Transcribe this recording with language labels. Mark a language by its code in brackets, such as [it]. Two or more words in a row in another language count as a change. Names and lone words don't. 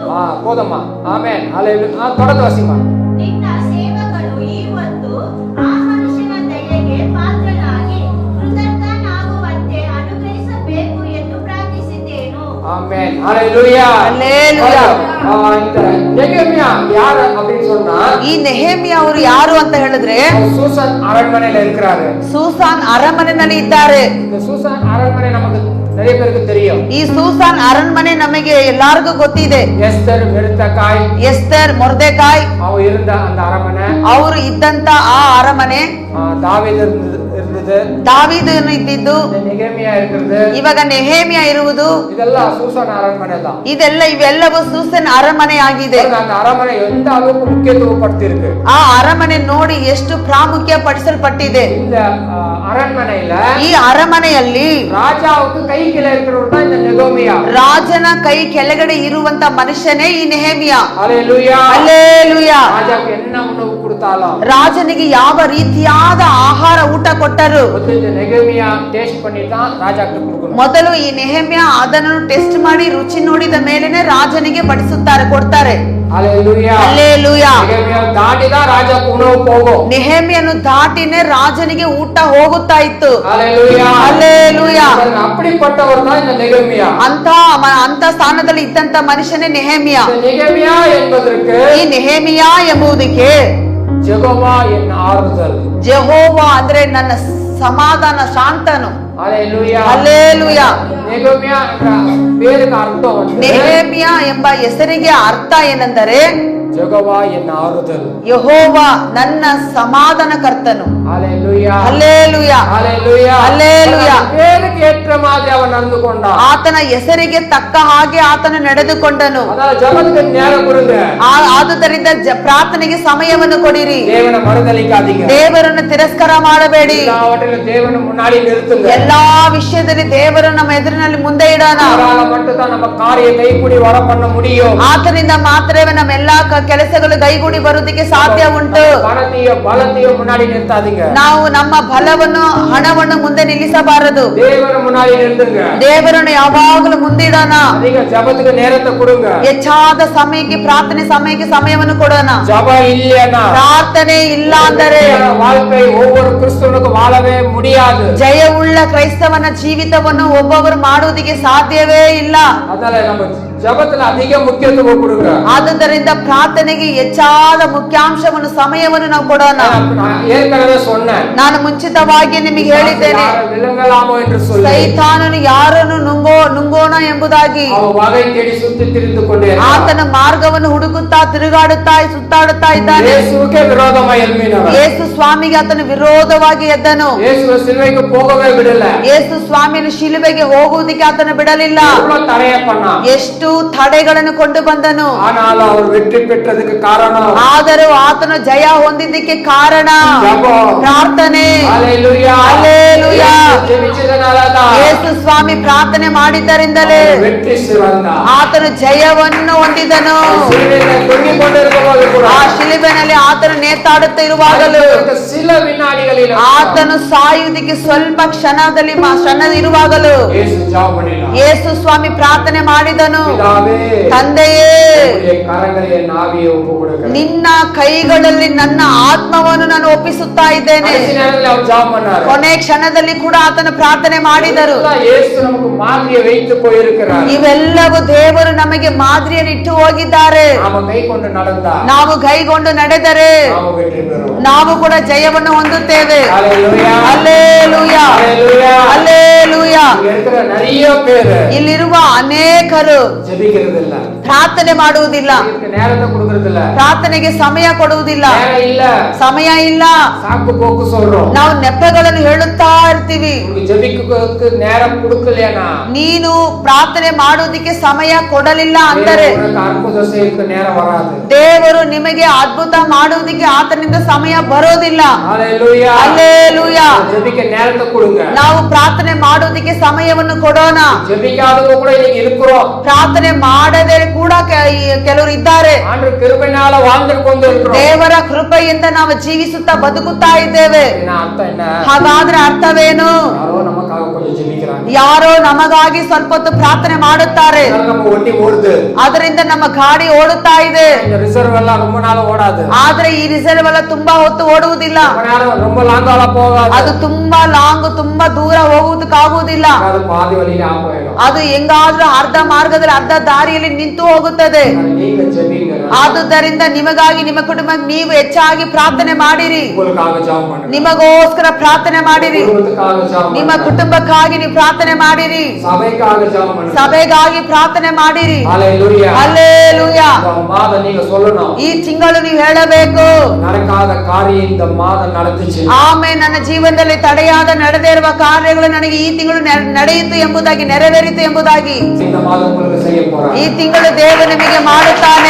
[kn] ಹೋದಮ್ಮ. ಆಮೆನ್. ಹalleluya. ತೊಡದ ವಸಿಮ. ನಿನ್ನ ಸೇವಕನು ಇವತ್ತು ಆ ಮನುಷ್ಯನ ದಯೆಗೆ ಪಾತ್ರನಾಗಿ ಕೃತಜ್ಞನಾಗುವಂತೆ ಅನುಗ್ರಹಿಸಬೇಕು ಎಂದು ಪ್ರಾರ್ಥಿಸಿದ್ದೇನು. ಆಮೆನ್. ಹalleluya. ಹಲ್ಲೆಲೂಯಾ. [ta] இந்த ನೆಹೆಮಿಯಾ ಯಾರು அப்படின்னு சொன்னா, [kn] ಈ ನೆಹೆಮಿಯ ಅವರು ಯಾರು ಅಂತ ಹೇಳಿದ್ರೆ [ta] சூசான் அரண்மனையில இருக்கிறாரு. [kn] ಸೂಸಾನ್ ಅರಮನೆಯಲ್ಲಿ ಇದ್ದಾರೆ. [ta] இந்த சூசான் அரண்மனை நமக்கு நிறைய பேருக்கு தெரியும். [kn] ಈ ಸೂಸಾನ್ ಅರಮನೆ ನಮಗೆ ಎಲ್ಲರಿಗೂ ಗೊತ್ತಿದೆ. ಎಸ್ತರ್, ಮೆರ್ದೆಕಾಯ್, ಎಸ್ತರ್, ಮೊರ್ದೆಕಾಯ್ [ta] அவரு இருந்த அந்த அரண்மனை, [kn] ಅವರು ಇದ್ದಂತ ಆ ಅರಮನೆ, [ta] ದಾವೀದ್ இருந்தது, [kn] ದಾವೀದನು ಇದ್ದಿದ್ದು, [ta] ನೆಹೆಮಿಯಾ இருக்கிறது, [kn] ಇವಾಗ ನೆಹೆಮಿಯ ಇರುವುದು, [ta] இதெல்லாம் சூசான் அரண்மனை தான். [kn] ಇವೆಲ್ಲವೂ ಸೂಸನ್ ಅರಮನೆ ಆಗಿದೆ. [ta] அந்த அரண்மனை எந்த அளவுக்கு முக்கியத்துவம் படுத்திருக்கு. [kn] ಆ ಅರಮನೆ ನೋಡಿ ಎಷ್ಟು ಪ್ರಾಮುಖ್ಯ ಪಡಿಸಲ್ಪಟ್ಟಿದೆ. [ta] இந்த அரண்மனையில [kn] ಈ ಅರಮನೆಯಲ್ಲಿ [ta] ராஜாவுக்கு கை கீழே இருக்கிறவர் தான் இந்த நெகோமியா. [kn] ರಾಜನ ಕೈ ಕೆಳಗಡೆ ಇರುವಂತ ಮನುಷ್ಯನೇ ಈ ನೆಹೆಮಿಯಾ. [ta] ஹalleluya. [kn] ಹಲ್ಲೆಲೂಯಾ. [ta] ராஜாவுக்கு என்ன உணவு கொடுத்தாலும், [kn] ರಾಜನಿಗೆ ಯಾವ ರೀತಿಯಾದ ಆಹಾರ ಊಟ ಕೊಟ್ಟರು [ta] இந்த நெகோமியா டேஸ்ட் பண்ணி தான் ராஜாக்கு கொடுக்கணும். [kn] ಮೊದಲು ಈ ನೆಹೆಮಿಯಾ ಅದನ್ನು ಟೆಸ್ಟ್ ಮಾಡಿ ರುಚಿ ನೋಡಿದ ಮೇಲೆನೆ ರಾಜನಿಗೆ ಬಡಿಸುತ್ತಾರೆ, ಕೊಡ್ತಾರೆ. [ta] ஹalleluya. [kn] ಹಲ್ಲೆಲೂಯಾ. [ta] நெகோமியா தாண்டி தான் ராஜாக்கு உணவு போகும். [kn] ನೆಹೆಮಿಯನ್ನು ದಾಟಿನೇ ರಾಜನಿಗೆ ಊಟ ಹೋಗುತ್ತಾ ಇತ್ತು. [ta] ஹalleluya. [kn] ಹಲ್ಲೆಲೂಯಾ. [ta] அப்படிப்பட்டவர் தான் இந்த நெகோமியா. [kn] ಅಂತ ಸ್ಥಾನದಲ್ಲಿ ಇದ್ದಂತ ಮನುಷ್ಯನೇ ನೆಹೆಮಿಯಾ. [ta] இந்த நெகோமியா என்பதற்கு [kn] ಈ ನೆಹೆಮಿಯಾ ಎಂಬುದಕ್ಕೆ [ta] யெகோவா என் ஆறுதல், [kn] ಜೆಹೋವಾ ಅಂದ್ರೆ ನನ್ನ ಸಮಾಧಾನ, ಶಾಂತನು. [ta] ஹalleluya. [kn] ಹಲ್ಲೆಲೂಯಾ. [ta] நெகோமியா என்ற பேருக்கு அர்த்தம் வந்து [kn] ನೆಹೆಮಿಯಾ ಎಂಬ ಹೆಸರಿಗೆ ಅರ್ಥ ಏನೆಂದರೆ [ta] யெகோவா என் ஆறுதல், [kn] ಯೆಹೋವಾ ನನ್ನ ಸಮಾಧಾನ ಕರ್ತನು. [ta] ஹalleluya. [kn] ಹಲ್ಲೆಲೂಯಾ. [ta] ஹalleluya. [kn] ಹಲ್ಲೆಲೂಯಾ. [ta] பேருக்கு ஏற்ற மாதிரி அவன் நடந்து கொண்டான். [kn] ಆತನ ಹೆಸರಿಗೆ ತಕ್ಕ ಹಾಗೆ ಆತನು ನಡೆದುಕೊಂಡನು. [ta] அதனால ஜெபத்துக்கு நேரம் கொடுங்க. [kn] ಆದುದರಿಂದ ಪ್ರಾರ್ಥನೆಗೆ ಸಮಯವನ್ನು ಕೊಡಿರಿ. [ta] தேவனை மறுதலிக்காதீங்க. [kn] ದೇವರನ್ನು ತಿರಸ್ಕಾರ ಮಾಡಬೇಡಿ. [ta] எல்லாவற்றிலும் தேவனை முன்னாடி நிறுத்துங்க. [kn] ಎಲ್ಲಾ ವಿಷಯದಲ್ಲಿ ದೇವರು ನಮ್ಮ ಎದುರಿನಲ್ಲಿ ಮುಂದೆ ಇಡೋಣ. [ta] அவரால மட்டும் தான் நம்ம காரியம் கைகூடி வர பண்ண முடியும். [kn] ಆತನಿಂದ ಮಾತ್ರವೇ ನಮ್ಮ ಎಲ್ಲಾ ಕೆಲಸಗಳು ಕೈಗೂಡಿ ಬರುವುದಕ್ಕೆ ಸಾಧ್ಯ ಉಂಟು. [ta] பலத்தையும் முன்னாடி நிறுத்தாதீங்க. [kn] ನಾವು ನಮ್ಮ ಬಲವನ್ನು ಹಣವನ್ನು ಮುಂದೆ ನಿಲ್ಲಿಸಬಾರದು. [ta] தேவனை முன்னாடி நிறுத்துங்க. [kn] ದೇವರನ್ನು ಯಾವಾಗಲೂ ಮುಂದಿಡೋಣ. [ta] அதிக ஜெபத்துக்கு நேரத்தை கொடுங்க. [kn] ಹೆಚ್ಚಾದ ಸಮಯಕ್ಕೆ ಪ್ರಾರ್ಥನೆ ಸಮಯಕ್ಕೆ ಸಮಯವನ್ನು ಕೊಡೋಣ. [ta] ஜெபம் இல்லையா, [kn] ಪ್ರಾರ್ಥನೆ ಇಲ್ಲ ಅಂದರೆ [ta] வாழ்க்கை ஒவ்வொரு கிறிஸ்தவனுக்கும் வாழவே முடியாது. [kn] ಜಯವುಳ್ಳ ಕ್ರೈಸ್ತವನ ಜೀವಿತವನ್ನು ಒಬ್ಬೊಬ್ಬರು ಮಾಡುವುದಕ್ಕೆ ಸಾಧ್ಯವೇ ಇಲ್ಲ. [ta] அதனால நம்ம ஜபத்துல அதிக முக்கியத்துவம் கொடுங்க. [kn] ಆದುದರಿಂದ ಪ್ರಾರ್ಥನೆಗೆ ಹೆಚ್ಚಾದ ಮುಖ್ಯಾಂಶವನ್ನು ಸಮಯವನ್ನು ನಾವು ಕೊಡೋಣ. [ta] நான் ஏற்கனவே சொன்னேன், [kn] ನಾನು ಮುಂಚಿತವಾಗಿ ನಿಮಗೆ ಹೇಳಿದ್ದೇನೆ, [ta] யாரை விழுங்கலாமோ என்று சொல்லி [kn] ಸೈತಾನನು ಯಾರನ್ನು ನುಂಗೋಣ ಎಂಬುದಾಗಿ [ta] அவன் வகை தேடி சுத்தி திரிந்து கொண்டே [kn] ಆತನ ಮಾರ್ಗವನ್ನು ಹುಡುಕುತ್ತಾ ತಿರುಗಾಡುತ್ತಾ ಸುತ್ತಾಡುತ್ತಾ ಇದ್ದಾನೆ. [ta] இயேசுவுக்கே விரோதமாய் எழும்பினவன். [kn] ಯೇಸು ಸ್ವಾಮಿಗೆ ಆತನ ವಿರೋಧವಾಗಿ ಎದ್ದನು. [ta] இயேசுவை சிலுவைக்கு போகவே விடல. [kn] ಯೇಸು ಸ್ವಾಮಿಯನ್ನು ಶಿಲುಬೆಗೆ ಹೋಗುವುದಕ್ಕೆ ಆತನ ಬಿಡಲಿಲ್ಲ. [ta] எவ்வளவு தடைய பண்ணான். [kn] ಎಷ್ಟು ತಡೆಗಳನ್ನು ಕೊಂಡು ಬಂದನು. [ta] ஆனாலும் அவர் வெற்றி பெற்றதுக்கு காரணம் [kn] ಆದರೂ ಆತನು ಜಯ ಹೊಂದಿದ್ದಕ್ಕೆ ಕಾರಣ [ta] ஜெபம். [kn] ಪ್ರಾರ್ಥನೆ. [ta] ஹalleluya. ஹalleluya. ஜெபிச்சதனாலதான் [kn] ಯೇಸು ಸ್ವಾಮಿ ಪ್ರಾರ್ಥನೆ ಮಾಡಿದ್ದರಿಂದಲೇ [ta] வெற்றி சிறந்தான். [kn] ಆತನು ಜಯವನ್ನು ಹೊಂದಿದನು. [ta] சிலுவையில தொங்கிக் கொண்டிருக்கும்போது கூட [kn] ಆ ಶಿಲುಬೆನಲ್ಲಿ ಆತನು ನೇತಾಡುತ್ತಾ ಇರುವಾಗಲೂ [ta] சில வினாடிகளில் [kn] ಆತನು ಸಾಯುವುದಕ್ಕೆ ಸ್ವಲ್ಪ ಕ್ಷಣ ಇರುವಾಗಲೂ [ta] இயேசு ஜெபம் பண்ணினார். [kn] ಯೇಸು ಸ್ವಾಮಿ ಪ್ರಾರ್ಥನೆ ಮಾಡಿದನು. [ta] பிதாவே, [kn] ತಂದೆಯೇ, [ta] உம்முடைய கரங்களில் என் ஆவியை ஒப்புக்கொடுக்கிறேன். [kn] ನಿನ್ನ ಕೈಗಳಲ್ಲಿ ನನ್ನ ಆತ್ಮವನ್ನು ನಾನು ಒಪ್ಪಿಸುತ್ತಾ ಇದ್ದೇನೆ. [ta] கடைசி நேரத்தில் அவர் ஜெபம் பண்ணார். [kn] ಕೊನೆ ಕ್ಷಣದಲ್ಲಿ ಕೂಡ ಆತನ ಪ್ರಾರ್ಥನೆ ಮಾಡಿದರು. [ta] இதெல்லாம் இயேசு நமக்கு மாதிரியை வைத்து போயிருக்கிறார். [kn] ಇವೆಲ್ಲವೂ ದೇವರು ನಮಗೆ ಮಾದರಿಯನ್ನು ಇಟ್ಟು ಹೋಗಿದ್ದಾರೆ. [ta] நாம கை கொண்டு நடந்தா [kn] ನಾವು ಕೈಗೊಂಡು ನಡೆದರೆ [ta] நாம வெற்றி பெறுவோம். [kn] ನಾವು ಕೂಡ ಜಯವನ್ನು ಹೊಂದುತ್ತೇವೆ. [ta] ஹalleluya. [kn] ಹಲ್ಲೆಲೂಯಾ, [ta] ஹalleluya. [kn] ಹಲ್ಲೆಲೂಯಾ. [ta] இங்க இருக்கிற நிறைய பேர் [kn] ಇಲ್ಲಿರುವ ಅನೇಕರು [ta] ஜெபிக்கிறது இல்ல, [kn] ಪ್ರಾರ್ಥನೆ ಮಾಡುವುದಿಲ್ಲ, [ta] இதுக்கு நேரத்தை கொடுக்கறது இல்ல, [kn] ಪ್ರಾರ್ಥನೆಗೆ ಸಮಯ ಕೊಡುವುದಿಲ್ಲ, [ta] நேரம் இல்ல, [kn] ಸಮಯ ಇಲ್ಲ. [ta] சாக்கு போக்கு சொல்றோம். [kn] ನಾವು ನೆಪಗಳನ್ನು ಹೇಳುತ್ತಾ ಇರ್ತೀವಿ. [ta] உங்களுக்கு ஜெபிக்கிறதுக்கு நேரம் கொடுக்கலையா, [kn] ನೀನು ಪ್ರಾರ್ಥನೆ ಮಾಡುವುದಕ್ಕೆ ಸಮಯ ಕೊಡಲಿಲ್ಲ ಅಂದರೆ [ta] உனக்கு அற்புத செய்யறதுக்கு நேரம் வராது. [kn] ದೇವರು ನಿಮಗೆ ಅದ್ಭುತ ಮಾಡುವುದಕ್ಕೆ ಆತನಿಂದ ಸಮಯ ಬರೋದಿಲ್ಲ. [ta] ஹalleluya. [kn] ಹಲ್ಲೆಲೂಯಾ. [ta] ஜெபிக்க நேரத்தை கொடுங்க. [kn] ನಾವು ಪ್ರಾರ್ಥನೆ ಮಾಡುವುದಕ್ಕೆ ಸಮಯವನ್ನು ಕೊಡೋಣ. [ta] ஜெபிக்காதவங்க கூட இன்னைக்கு இருக்கிறோம். [kn] ಪ್ರಾರ್ಥನೆ ಮಾಡದೆ ಕೂಡ ಕೆಲವರು ಇದ್ದಾರೆ. [ta] ஆண்டவர் கிருபையினால வாழ்ந்து கொண்டு இருக்கிறோம். [kn] ದೇವರ ಕೃಪೆಯಿಂದ ನಾವು ಜೀವಿಸುತ್ತಾ ಬದುಕುತ್ತಾ ಇದ್ದೇವೆ. [ta] என்ன அர்த்தம் என்ன? [kn] ಹಾಗಾದ್ರೆ ಅರ್ಥವೇನು? [ta] யாரோ நமக்காக கொஞ்சம் ஜெபிக்கிறாங்க. [kn] ಯಾರೋ ನಮಗಾಗಿ ಸ್ವಲ್ಪ ಹೊತ್ತು ಪ್ರಾರ್ಥನೆ ಮಾಡುತ್ತಾರೆ. [ta] அதனால நம்ம ஒட்டி ஓடுது. [kn] ಅದರಿಂದ ನಮ್ಮ ಗಾಡಿ ಓಡುತ್ತಾ ಇದೆ. [ta] இந்த ரிசர்வ் எல்லாம் ரொம்ப நாள் ஓடாது. [kn] ಆದ್ರೆ ಈ ರಿಸರ್ವ್ ಎಲ್ಲ ತುಂಬಾ ಹೊತ್ತು ಓಡುವುದಿಲ್ಲ. [ta] ரொம்ப நேரம் ரொம்ப லாங்கால போகாது. [kn] ಅದು ತುಂಬಾ ಲಾಂಗ್, ತುಂಬಾ ದೂರ ಹೋಗುವುದಕ್ಕಾಗುವುದಿಲ್ಲ. [ta] அது பாதி வழியில ஆஃப் ஆயிடும். [kn] ಅದು ಹೆಂಗಾದ್ರೂ ಅರ್ಧ ಮಾರ್ಗದಲ್ಲಿ ಅರ್ಧ ದಾರಿಯಲ್ಲಿ ನಿಂತು ಹೋಗುತ್ತದೆ. [ta] நீங்க ஜெபிங்க. [kn] ಆದುದರಿಂದ ನಿಮಗಾಗಿ ನಿಮ್ಮ ಕುಟುಂಬ ನೀವು ಹೆಚ್ಚಾಗಿ ಪ್ರಾರ್ಥನೆ ಮಾಡಿರಿ. [ta] உங்களுக்காக ஜெபம் பண்ணுங்க. [kn] ನಿಮಗೋಸ್ಕರ ಪ್ರಾರ್ಥನೆ ಮಾಡಿರಿ. [ta] குடும்பத்துக்காக ஜெபம் [kn] ನಿಮ್ಮ [ta] பண்ணுங்க. [kn] ಕುಟುಂಬಕ್ಕಾಗಿ ನೀವು ಪ್ರಾರ್ಥನೆ ಮಾಡಿರಿ. [ta] சபைக்காக ஜெபம் பண்ணுங்க. [kn] ಸಭೆಗಾಗಿ ಪ್ರಾರ್ಥನೆ ಮಾಡಿರಿ. [ta] ஹalleluya. [kn] ಹಲ್ಲೆಲೂಯಾ. [ta] இந்த மாதம் நீங்க சொல்லணும், [kn] ಈ ತಿಂಗಳು ನೀವು ಹೇಳಬೇಕು, [ta] நடக்காத காரியம் இந்த மாதம் நடந்துச்சு. [kn] ಆಮೇಲೆ ನನ್ನ ಜೀವನದಲ್ಲಿ ತಡೆಯಾದ ನಡೆದೇ ಇರುವ ಕಾರ್ಯಗಳು ನನಗೆ ಈ ತಿಂಗಳು ನಡೆಯಿತು ಎಂಬುದಾಗಿ, ನೆರವೇರಿತು ಎಂಬುದಾಗಿ [ta] இந்த மாதம் உங்களுக்கு செய்ய போறார். [kn] ಈ ತಿಂಗಳು ದೇವರು ನಿಮಗೆ ಮಾಡುತ್ತಾನೆ.